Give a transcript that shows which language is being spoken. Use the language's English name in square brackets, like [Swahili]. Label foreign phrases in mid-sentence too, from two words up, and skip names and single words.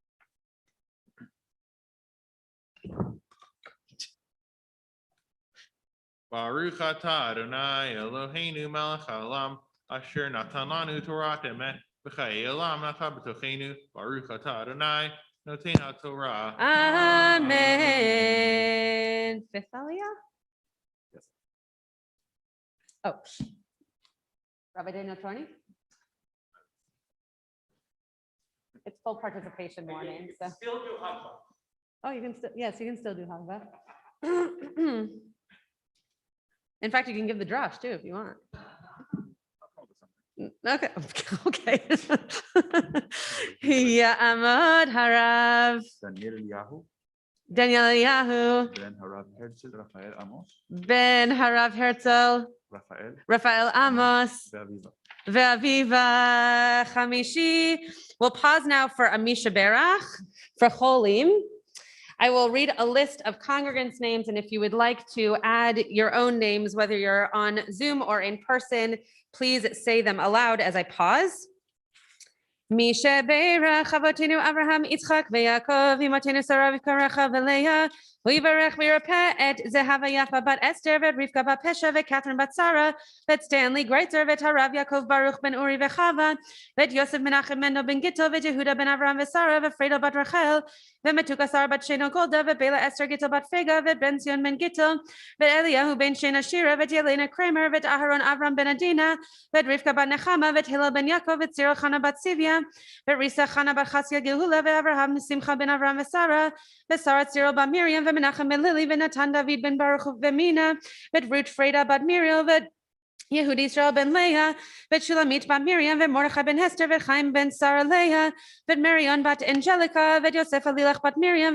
[Hebrew] ברוך אתה אדוני אלוהינו מלך העולם אשר נתן לנו תורת אמת וחיי עולם נטע בתוכנו. ברוך אתה אדוני נותן התורה. [English] Amen. Fifth aliyah? Yes. Oh. Rabbi Daniel Torney? It's full participation morning, so. Still do Hava. Oh, you can still, yes, you can still do Hava. In fact, you can give the drash too, if you want. Okay, okay. [Hebrew] יעמוד הרב. Daniel Yahu, Daniel Yahu. בן הרב הרצל, רפאל עמוס, בן הרב הרצל. Rafael, Rafael Amos. Be'aviva. ואביבה חמישי. [English] We'll pause now for [Hebrew] מי שברך, [English] for Cholim. I will read a list of congregants' names, and if you would like to add your own names, whether you're on Zoom or in person, please say them aloud as I pause. [Hebrew] מי שברך, אבותינו אברהם, יצחק, ויעקב, אמותינו שרה, רבקה, רחל, ולאה. ויברך וירפא את זהבה יפה בת אסתר ואת רבקה בת פשה ואת קתרין בת שרה ואת סטנלי גרייצר ואת הרב יעקב ברוך בן אורי וחוה ואת יוסף מנחם מנדל בן גיטל ואת יהודה בן אברהם ושרה ואת פרדו בת רחל ואת מתוקה שרה בת שנו גולדה ואת בלה אסתר גיטל בת פייגה ואת בן ציון בן גיטל ואת אליהו בן שנה שירה ואת ילנה קרמר ואת אהרן אברם בן עדינה ואת רבקה בת נחמה ואת הלל בן יעקב ואת סיריל חנה בת סיביה ואת ריסה חנה בת חסיה גאולה ואת אברהם שמחה בן אברם ושרה ואת שרה סיריל בת מרים ואת מנחם בן לילי ואת נתן דוד בן ברוך ומינה ואת רות פרידה בת מריאל ואת יהודי ישראל בן לאה, ואת שולמית בת מרים, ואת מרדכי בן הסתר, ואת חיים בן שרה לאה, ואת מריון בת אנג'ליקה, ואת יוסף אלילך בת מרים,